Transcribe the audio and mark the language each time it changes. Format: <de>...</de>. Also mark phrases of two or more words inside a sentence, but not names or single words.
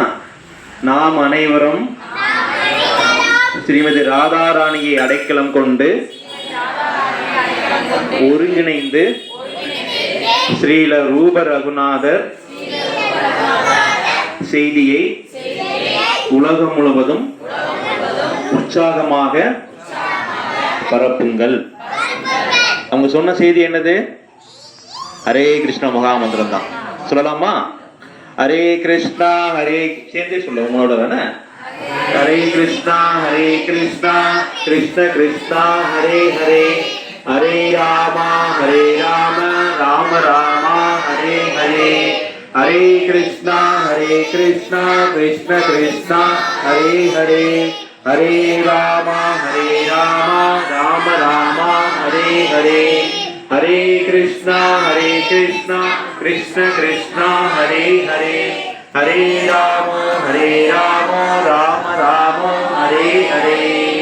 <ta>நாம் அனைவரும் ஸ்ரீமதி ராதாராணியை அடைக்கலம் கொண்டு ஒருங்கிணைந்து ஸ்ரீல ரூப ரகுநாதர் செய்தியை உலகம் முழுவதும் உற்சாகமாக பரப்புங்கள். அவங்க சொன்ன செய்தி என்னது? ஹரே கிருஷ்ண மகாமந்திரம் தான். சொல்லலாமா?</ta> <sa>हरे कृष्ण हरे,</sa> <ta>சேர்ந்தே சொல்ல உங்களோட தானே.</ta> <sa>हरे कृष्ण कृष्ण कृष्ण हरे हरे, हरे राम राम राम हरे हरे, हरे कृष्ण कृष्ण कृष्ण हरे हरे, हरे राम राम राम हरे हरे, हरे कृष्ण कृष्ण कृष्ण हरे हरे, हरे राम राम राम हरे हरे,</sa>